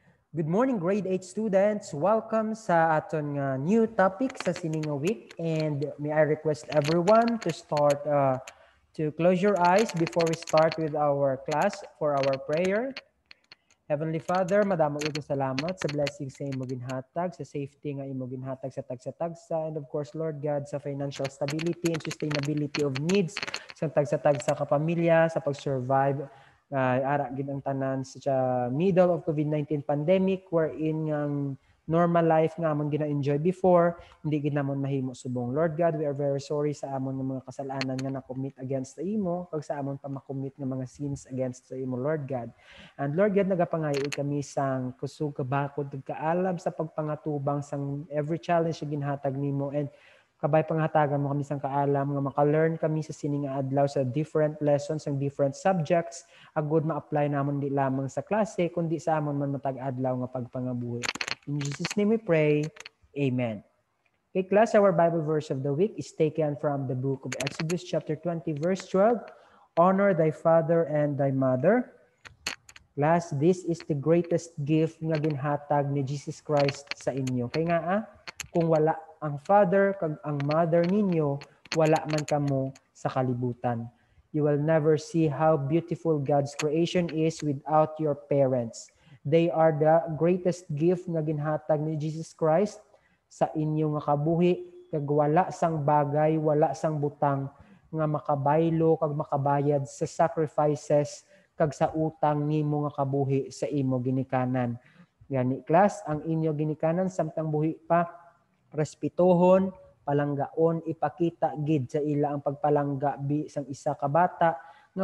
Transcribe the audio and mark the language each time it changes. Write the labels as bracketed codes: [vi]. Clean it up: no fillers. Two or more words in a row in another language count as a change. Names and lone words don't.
[en] Good morning, grade 8 students. [hil] Welcome sa aton nga [en] new topic [hil] sa sining nga week. [en] And may I request everyone to start to close your eyes before we start with our class for our prayer. Heavenly Father, [hil] madamo ko salamat sa blessing sa imo ginhatag, sa safety nga imo ginhatag sa tagsa-tagsa, [en] and of course, Lord God, [hil] sa [en] financial stability and sustainability of needs [hil] sa tagsa-tagsa kapamilya, sa pag-survive ara gid ang tanan sa [en] middle of COVID-19 pandemic wherein [hil] ang [en] normal life [hil] nga amon gina-enjoy before, hindi gid namon mahimo subong. [en] Lord God, we are very sorry [hil] sa amon nga mga kasalanan nga [en] na-commit against [hil] sa imo, kag sa amon pa ma-commit nga mga [en] sins against [hil] sa imo, [en] Lord God. And Lord God, [hil] nagapangayo kami sang kusog kabakod ug kaalam sa pagpangatubang sang [en] every challenge [hil] nga ginhatag nimo, and kabay panghatagan mo kami sang kaalam nga maka-learn kami sa sining nga adlaw sa [en] different lessons [hil] ang [en] different subjects [hil] agud ma-apply namon di lamang sa klase kundi sa amon man matag adlaw nga pagpangabuhi. [en] In Jesus' name we pray. Amen. Okay, class, our Bible verse of the week is taken from the book of Exodus chapter 20 verse 12. Honor thy father and thy mother. Class, this is the greatest gift [hil] nga ginhatag ni Jesus Christ sa inyo. Kaya nga kung wala ang father kag ang mother ninyo, wala man kamo sa kalibutan. [en] You will never see how beautiful God's creation is without your parents. They are the greatest gift [hil] nga ginhatag ni Jesus Christ sa inyo nga kabuhi, kag wala sang bagay, wala sang butang nga makabaylo kag makabayad sa sacrifices kag sa utang nimo nga kabuhi sa imo ginikanan. Gani class, ang inyo ginikanan samtang buhi pa, respetuhon, palanggaon, ipakita gid sa ila ang pagpalangga sang isa ka bata nga